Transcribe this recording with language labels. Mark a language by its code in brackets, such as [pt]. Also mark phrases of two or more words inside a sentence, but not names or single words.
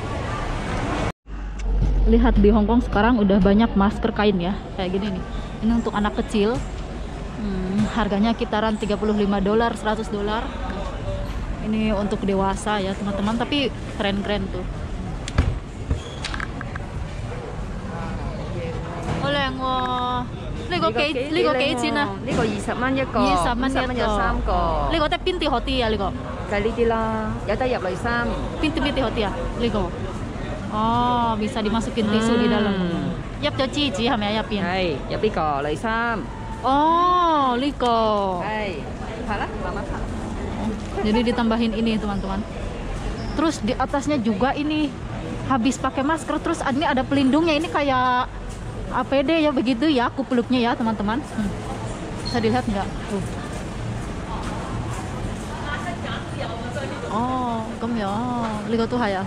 [id] Lihat di Hong Kong sekarang udah banyak masker kain ya, kayak gini nih. Ini untuk anak kecil. Harganya kitaran $35, $100. Ini untuk dewasa ya teman-teman, tapi keren-keren tuh. Oleh ngô, [yue] 呢個幾錢啊？呢個20蚊一個 20蚊一個有3個。呢個得邊啲好啲啊？呢個就係呢啲啦，有得入濾衫。邊啲好啲啊？呢個哦， [id] bisa dimasukin tisu di dalam. [yue] 入咗支紙係咪啊？入邊係入呢個濾衫。哦，呢個係拍啦，慢慢拍。 [id] jadi ditambahin ini teman-teman. Terus di atasnya juga ini habis pakai masker, terus ini ada pelindungnya, ini kayak APD ya, begitu ya kupluknya ya teman-teman. Bisa dilihat nggak? Oh, ya, lihat tuh ya.